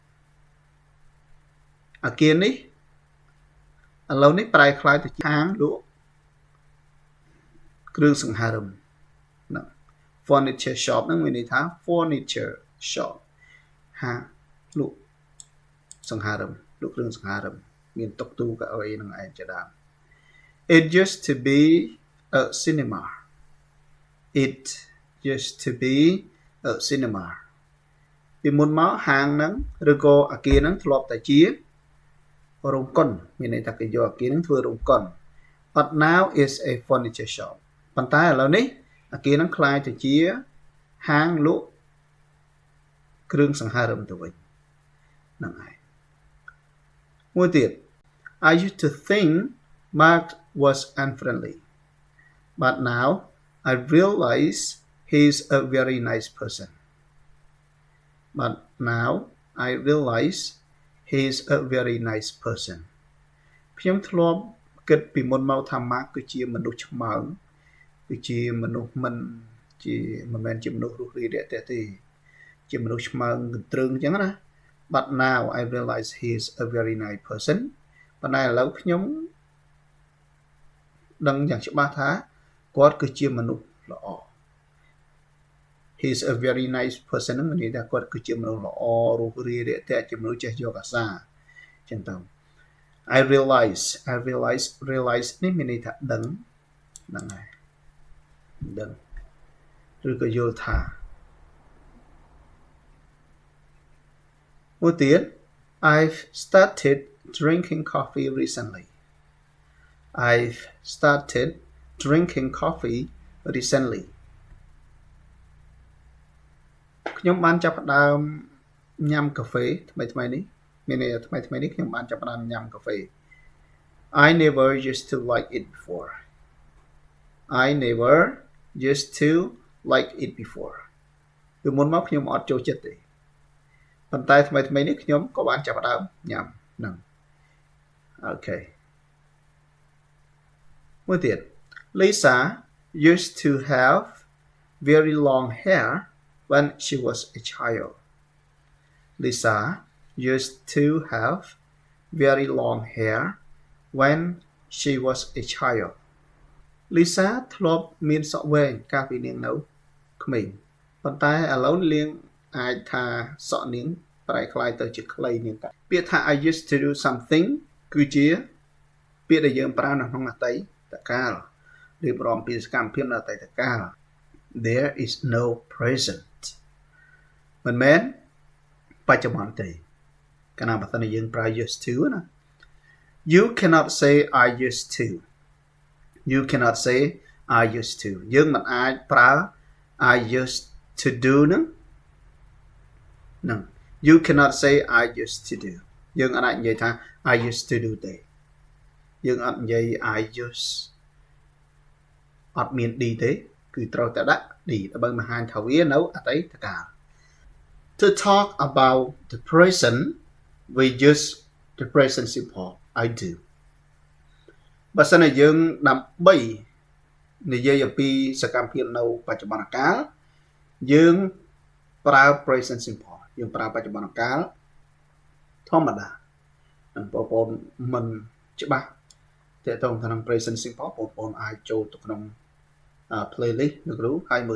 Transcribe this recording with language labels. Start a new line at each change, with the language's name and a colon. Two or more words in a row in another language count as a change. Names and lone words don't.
Khmer: អគារនេះឥឡូវនេះប្រែคล้ายទៅជាហាងលក់គ្រឿងសង្ហារឹមណា
English: furniture shop
Khmer: ហ្នឹងមានន័យថា
English: furniture shop
Khmer: ហាងលក់សង្ហារឹមលក់គ្រឿងសង្ហារឹមមានតុទូកៅអីហ្នឹងឯងជាដើម
English: It used to be a cinema It used to be a
Khmer: cinema ពីមុនមកហាងហ្នឹងឬក៏អគារហ្នឹងធ្លាប់តែជារោងកុនមានន័យថាគេយកអគារហ្នឹងធ្វើរោងកុន
English: But now is a furniture
Khmer: shop ប៉ុន្តែឥឡូវនេះអគារហ្នឹងក្លាយទៅជាហាងលក់គ្រឿងសង្ហារឹមទៅវិញហ្នឹងហើយមួយទៀត I
English: used to think Mark was unfriendly but now I realize he's a very nice person but now I realize he's a very nice person
Khmer: ខ្ញុំធ្លាប់គិតពីមុនមកថា Mark គឺជាមនុស្សឆ្មើងគឺជាមនុស្សមិនមែនជាមនុស្សរុះរាយរាក់ទាក់ទេជាមនុស្សឆ្មើងកន្ទ្រឹងអញ្ចឹងណា
English: But now I realize he is a very nice person
Khmer: ប៉ុន្តែឥឡូវខ្ញុំ ដឹងយ៉ាងច្បាស់ថាគាត់គឺជាមនុស្សល្អ
English: He is a very nice person
Khmer: ហ្នឹងមានន័យថាគាត់គឺជាមនុស្សល្អរុះរាយរាក់ទាក់ជាមនុស្សចេះយកអាសាអញ្ចឹងទៅ
English: I realize
Khmer: នេះមានន័យថាដឹងហ្នឹងហើយដឹងឬក៏យល់ថា
English: មួយទៀត I've started drinking coffee recently I've started drinking coffee recently
Khmer: ខ្ញុំបានចាប់ផ្ដើម ញ៉ាំកាហ្វេថ្មីនេះមានន័យថាថ្មីនេះខ្ញុំបានចាប់ផ្ដើមញ៉ាំកាហ្វេ
English: I never used to like it before I never used to like it before
Khmer: ពីមុនមកខ្ញុំអត់ចូលចិត្តទេប៉ុន្តែថ្មីនេះខ្ញុំក៏បានចាប់ផ្ដើមញ៉ាំហ្នឹងអូខេ
English: មួយទៀត Lisa used to have very long hair when she was a child Lisa used to have very long hair when she was a child Lisa
Khmer: ធ្លាប់មាន សក់វែងកាលពីនាងនៅក្មេងប៉ុន្តែឥឡូវនាងអាចថាសក់នាងប្រែคล้ายទៅជា ខ្លីនាងពាក្យថា
English: I used to do something
Khmer: គឺជាពាក្យដែលយើងប្រើនៅក្នុងអតីតកាលរៀបរាប់ពីសកម្មភាពនៅអតីតកាល
English: There is no present
Khmer: មិនមែនបច្ចុប្បន្នទេកាលណាបើសិនជាយើងប្រើ
English: used to
Khmer: ណា
English: You cannot say I used to You cannot say I used to
Khmer: យើងមិនអាចប្រើ
English: I used to do
Khmer: ហ្នឹង
English: You cannot say I used to do
Khmer: យើងអាចនិយាយថា
English: I used to do
Khmer: ទេយើងអត់និយាយ
English: I used
Khmer: អត់មាន D ទេគឺត្រូវតែដាក់ D ដើម្បីបង្ហាញថាវានៅអតីតកាល
English: To talk about the present we use the present simple I do
Khmer: បើសិនជាយើងដើម្បីនិយាយអំពីសកម្មភាពនៅបច្ចុប្បន្នកាលយើងប្រើ
English: present simple
Khmer: យើងប្រើបច្ចុប្បន្ន កាលធម្មតាបងប្អូនមិនច្បាស់តើតើក្នុង
English: present simple
Khmer: បងប្អូនអាចចូលទៅក្នុង playlist លោកគ្រូហើយមើល